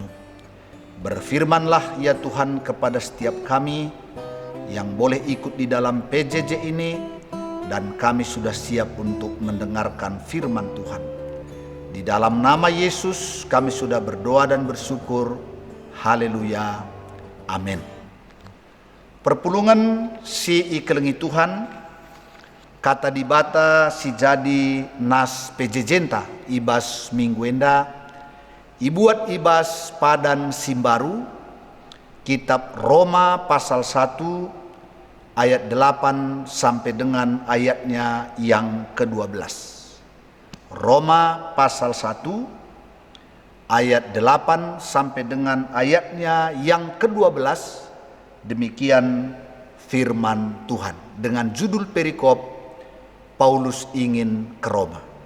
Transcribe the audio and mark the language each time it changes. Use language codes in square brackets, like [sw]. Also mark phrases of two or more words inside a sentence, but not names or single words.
[id] Berfirmanlah ya Tuhan kepada setiap kami yang boleh ikut di dalam PJJ ini, dan kami sudah siap untuk mendengarkan firman Tuhan. Di dalam nama Yesus kami sudah berdoa dan bersyukur. Haleluya. [btx] Amin. Perpulungan si ikelengi Tuhan kata dibata si jadi nas PJ Jenta ibas minggu enda ibuat ibas padan simbaru kitab Roma pasal 1 ayat 8 [id] sampai dengan ayatnya yang ke-12. Roma pasal 1 ayat 8 sampai dengan ayatnya yang ke-12. Demikian firman Tuhan dengan judul perikop Paulus ingin ke Roma.